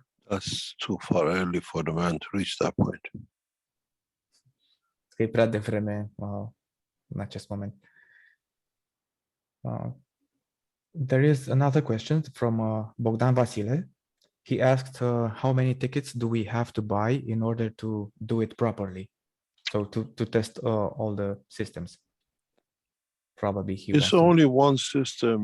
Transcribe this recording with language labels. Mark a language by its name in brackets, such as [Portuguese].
[English] That's too far early for the man to reach that point. [Romanian] Că e prea devreme în acest moment. [English] There is another question from Bogdan Vasile. He asked how many tickets do we have to buy in order to do it properly? So to test all the systems. Probably he It's only one system.